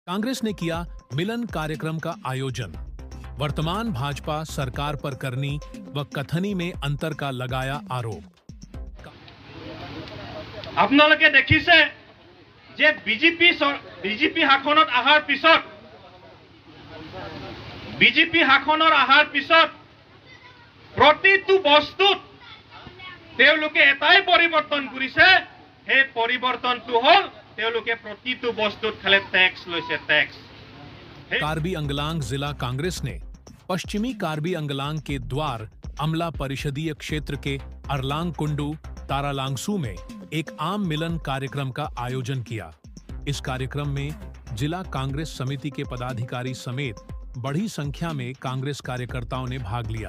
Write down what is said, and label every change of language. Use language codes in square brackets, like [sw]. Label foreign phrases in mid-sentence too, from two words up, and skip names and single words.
[hi] कांग्रेस ने किया मिलन कार्यक्रम का आयोजन। वर्तमान भाजपा सरकार पर करनी व कथनी में अंतर का लगाया आरोप। [as] আপোনালোকে দেখিছে যে বিজেপি শাসনত আহাৰ পিছত প্ৰতিটো বস্তুত তেওঁলোকে এটাই পৰিৱৰ্তন কৰিছে। সেই পৰিৱৰ্তনটো হ'ল তেওঁলোকে প্ৰতিটো বস্তুত খালি ট্যাক্স লৈছে, ট্যাক্স। [hi] कार्बी अंगलांग जिला कांग्रेस ने पश्चिमी कार्बी अंगलांग के द्वार अमला परिषदीय क्षेत्र के अरलांग कुंडू तारालांगसू में एक आम मिलन कार्यक्रम का आयोजन किया। इस कार्यक्रम में जिला कांग्रेस समिति के पदाधिकारी समेत बड़ी संख्या में कांग्रेस कार्यकर्ताओं ने भाग लिया।